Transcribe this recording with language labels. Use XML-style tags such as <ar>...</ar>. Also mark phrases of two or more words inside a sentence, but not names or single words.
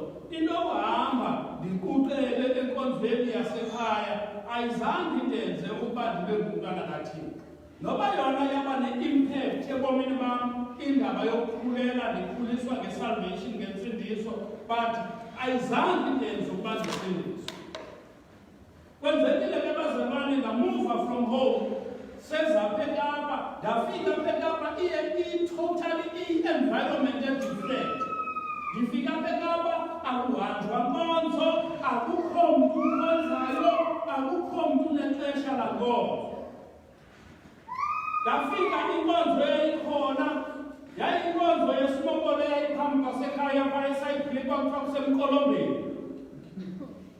<xh>Into yokuhamba ndikuqele enkonzweni yasekhaya ayizange indenze ukuba ndibe ngumntwana kaThixo. Noba yona yaba ne-impact ebomini bam indaba yokukhulela ndikhuliswa ngesalvation, ngensindiso, but ayizange indenze ukuba ndisindiswe. Kwenzekile ke bazalwane, ndamuva</xh> <en>from home</en> <xh>seza apha eKapa, ndafika apha eKapa</xh> <en>totally i-environment different.</en> <xh>Ndifika apha eKapa akuhanjwa nkonzo, akukho mntu ukhonzayo, akukho mntu unexesha lankonzo. Ndafika inkonzo yayikhona, yayinkonzo yesimokolo eyayiphambi kwasekhaya phaa eSayibhilika kuthiwa kusemqolombeni.</xh>